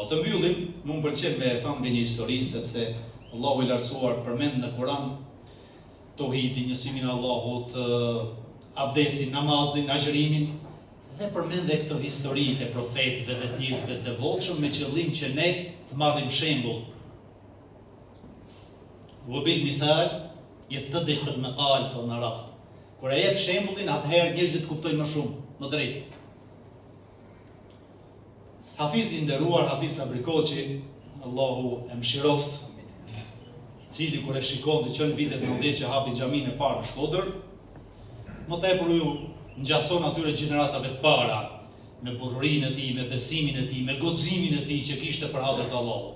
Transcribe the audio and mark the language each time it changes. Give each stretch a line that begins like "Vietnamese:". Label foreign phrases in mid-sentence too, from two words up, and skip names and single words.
Albanian: Të mbyllim, më pëlqen me thënë nga një histori, sepse Allahu i lartësuar përmend në Kur'an tauhidin, njësimin e Allahut, abdesin, namazin, agjërimin, dhe përmend edhe këto historitë e profetëve dhe të njerëzve të devotshëm me qëllim që ne të marrim shembull.
Arabic: وبالمثال يتضح المقال فنرى.
Albanian: Kur e jep shembullin, atëherë njerëzit kuptojnë më shumë, më drejt. Hafizi nderuar, Hafiz Abrikoçi, Allahu e mëshiroft, cili kur e shikon të qënë vitet 90 që hapi xhaminë e parë në Shkodër, më tepër ju ngjason atyre gjeneratave të para, me burrinë e tij, me besimin e tij, me guximin e tij që kishte për hadër të Allahut.